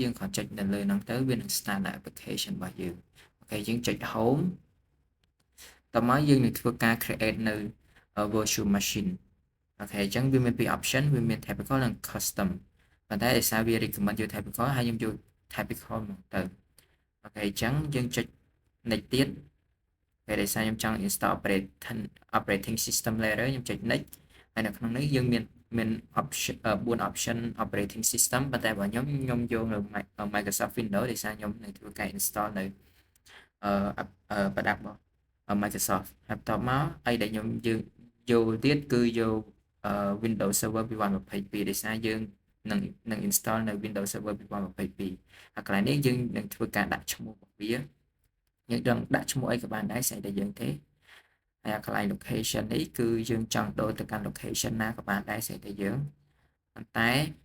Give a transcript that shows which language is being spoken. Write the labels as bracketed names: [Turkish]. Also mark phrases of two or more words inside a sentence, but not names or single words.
[Khmer] យើងគ្រាន់ចុចនៅលើហ្នឹងទៅវានឹង [English] start application [Khmer] របស់យើងអូខេយើងចុច home តមកយើងនឹងធ្វើការ create នៅ [English] virtual machine [Khmer] អូខេអញ្ចឹងវាមានពីរ option វាមាន typical និង custom ប៉ុន្តែដោយសារវា recommend យក typical ហើយខ្ញុំយក typical មកទៅអូខេអញ្ចឹងយើងចុច next ទៀតពេលដោយសារខ្ញុំចង់ [English] install operating system [Khmer] layer ខ្ញុំចុច next ហើយនៅក្នុងនេះយើងមាន [English] option 4 option operating system [Khmer] ប៉ុន្តែរបស់ខ្ញុំយកនៅ Microsoft Windows ដោយសារខ្ញុំនឹងធ្វើការ install នៅ ប្រដាប់របស់ Microsoft ហើយបន្ទាប់មកអីដែលខ្ញុំយើងយកទៀតគឺយក Windows Server 2022ដោយសារយើងនឹង install នៅ Windows Server 2022ហើយកន្លែងនេះយើងនឹងធ្វើការដាក់ឈ្មោះរបស់វាយើងដឹងដាក់ឈ្មោះអីក៏បានដែរស្អីដែលយើងទេហើយកន្លែង location នេះគឺយើងចង់ដូរទៅកាន់ location ណាក៏បានដែរស្អីដែលយើងប៉ុន្តែ